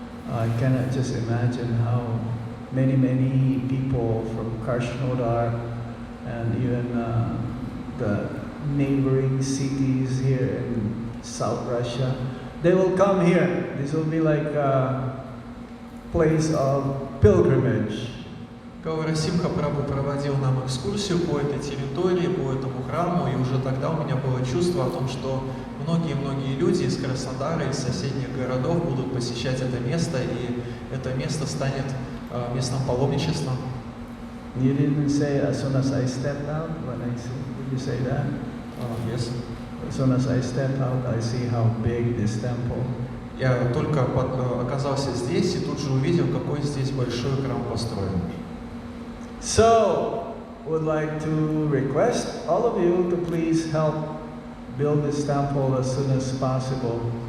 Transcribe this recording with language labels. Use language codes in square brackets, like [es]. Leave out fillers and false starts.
[en] I cannot just imagine how many people from Krasnodar and even the neighboring cities here in South Russia, they will come here. This will be like a place of pilgrimage. [ru] Гаура Симха Прабху проводил нам экскурсию по этой территории, по этому храму, и уже тогда у меня было чувство о том, что многие-многие люди из Краснодара, из соседних городов будут посещать это место, и это место станет местом паломничества. [en] You didn't say as soon as I stepped out when I see. Did you say that? Yes. As soon as I stepped out, I see how big this temple. [ru] Я только оказался здесь и тут же увидел, какой здесь большой храм построен. [en] So, would like to request all of you to please help build this temple as soon as possible